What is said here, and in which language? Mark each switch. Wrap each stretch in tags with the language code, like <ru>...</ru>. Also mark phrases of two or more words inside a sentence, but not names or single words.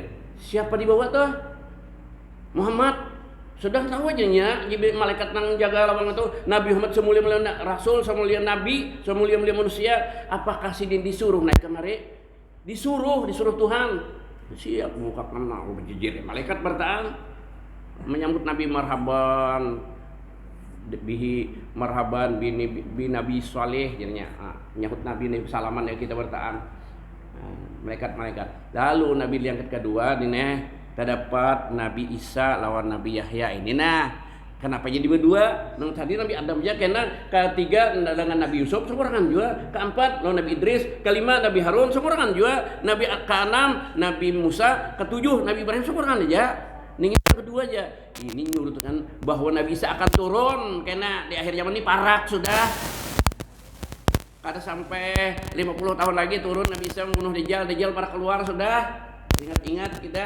<bjn>Siapa di bawah tuh? Muhammad sudah tahu aja nya malaikat nang jaga lawang itu Nabi Muhammad semulia-mulia rasul semulia nabi semulia-mulia manusia apakah sidin disuruh naik kemari disuruh Tuhan siap muka kenal berjejir malaikat bertahan menyambut Nabi marhaban</bjn> <ar>به مرحبا ب</ar> <bjn>Nabi Saleh jadinya menyambut Nabi salaman ya kita bertahan malaikat lalu Nabi yang kedua ini terdapat Nabi Isa lawan Nabi Yahya ini kenapa jadi berdua nang tadi Nabi Adam aja kena ketiga dengan Nabi Yusuf seorangan juga keempat lawan Nabi Idris kelima Nabi Harun seorangan juga Nabi keenam Nabi Musa ketujuh Nabi Ibrahim seorangan aja ning kedua aja ini nyurutkan bahwa Nabi Isa akan turun kena di akhir zaman ini parak sudah kada sampai 50 tahun lagi turun Nabi Isa membunuh Dajjal para keluar sudah ingat-ingat kita.</bjn>